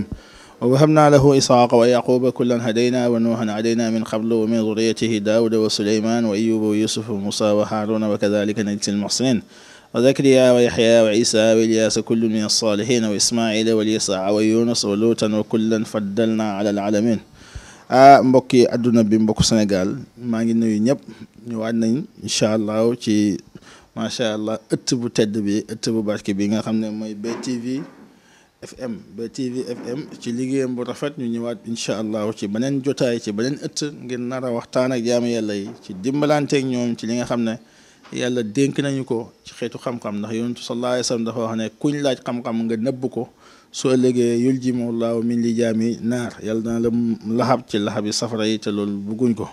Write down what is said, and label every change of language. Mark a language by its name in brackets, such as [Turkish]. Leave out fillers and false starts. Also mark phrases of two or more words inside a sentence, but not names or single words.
[Arabic] ووهبنا له إسحاق ويعقوب كلا هدينا ونوحا هدينا من قبل ومن ذريته داود وسليمان وأيوب ويوسف وموسى وهارون وكذلك نجزي المحسنين وزكريا ويحيى وعيسى وإلياس كل من الصالحين وإسماعيل واليسع ويونس ولوطا وكلا فضلنا على العالمين. [Wolof] mbokki àdduna bi mbokku Sénégal maa ngi nuyu ñëpp ñëwaat nañ [Arabic] إن شاء الله [Wolof] ci [Arabic] ما شاء الله [Wolof] ëtt bu tedd bi ëtt bu barke bi nga xam ne mooy BTV FM ci liggéeyam bu rafet ñu ñëwaat [Arabic] إن شاء الله [Wolof] ci beneen jotaay ci beneen ëtt ngir nar a waxtaan ak jaamu yàlla yi ci dimbalanteeg ñoom ci li nga xam ne yàlla dénk nañu ko ci xeetu xam-xam ndax yonentu [Arabic] صلى الله عليه وسلم [Wolof] dafa wax ne kuñ laaj xam-xam nga nëbb ko soo ëllëgee [Arabic] يلجمه الله من لجام نار [Wolof] yàlla dana la laxab ci laxabi safara yi te loolu bugguñ ko.